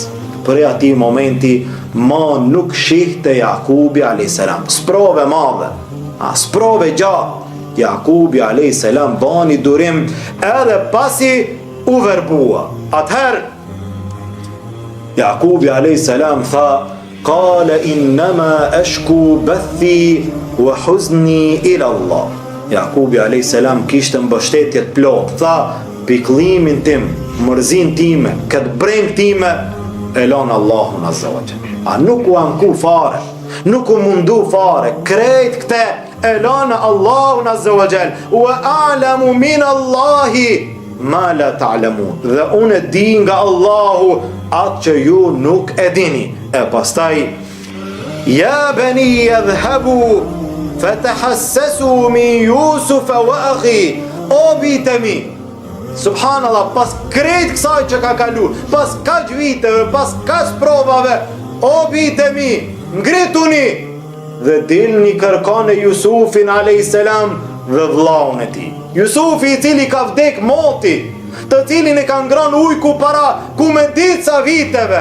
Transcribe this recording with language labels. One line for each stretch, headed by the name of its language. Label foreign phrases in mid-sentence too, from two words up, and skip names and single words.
Albanian: Për ati momenti ma nuk shihte Jakubi
Arabic: عليه السلام.
Albanian: Sprove madhe, sprove gjatë. Jakubi
Arabic: عليه السلام
Albanian: bani durim edhe pasi u verbua. Atëherë Jakubi
Arabic: عليه السلام
Albanian: tha:
Arabic: "قال إنما أشكو بثي وحزني إلى الله."
Albanian: Jakubi
Arabic: عليه السلام
Albanian: kishte mbështetje të plot. Tha: "Pikëllimin tim, mërzin time, këtë breng time e lanë Allahun
Arabic: عز وجل."
Albanian: A nuk u anku fare, nuk u mundu fare. Krejt këte e lanë Allahun
Arabic: عز وجل. "وأعلم من الله ما لا تعلمون."
Albanian: Dhe unë di nga Allahu atë që ju nuk e dini. E pastaj:
Arabic: "يا بني اذهبوا فتحسسوا من يوسف وأخيه."
Albanian: O bitemi, subhanallah, pas krejt kësaj që ka kalu, pas kaq viteve, pas kaq provave, o bitemi, ngrituni dhe dilni kërkoni Jusufin
Arabic: عليه السلام
Albanian: dhe vllaun e tij. Jusufi i cili ka vdek moti, të cilin e ka ngrënë ujku para ku me dica viteve.